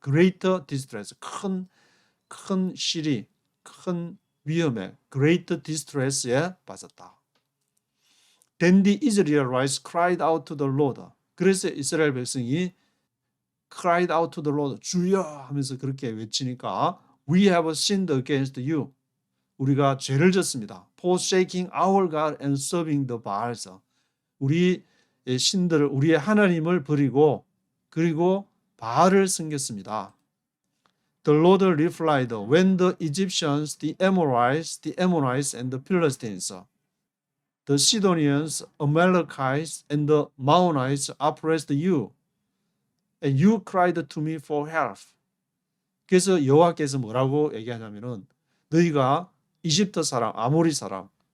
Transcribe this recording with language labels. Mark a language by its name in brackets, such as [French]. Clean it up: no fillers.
[English] great distress, [Korean] 큰 시리, 큰 위험에, great distress에 빠졌다. [English] Then the Israelites cried out to the Lord. [Korean] 그래서 이스라엘 백성이 [English] cried out to the Lord, [Korean] 주여 하면서 그렇게 외치니까 [English] we have sinned against you. [Korean] 우리가 죄를 졌습니다. [English] forsaking our God and serving the Baals. [Korean] 우리의 신들을, 우리의 하나님을 버리고 그리고 바알을 섬겼습니다. [English] The Lord replied, when the Egyptians, the Amorites, and the Philistines, the Sidonians, Amalekites, and the Maonites oppressed you, and you cried to me for help. [Korean] 그래서 여호와께서 뭐라고 얘기하냐면은 너희가 이집트 사람, 아모리 사람,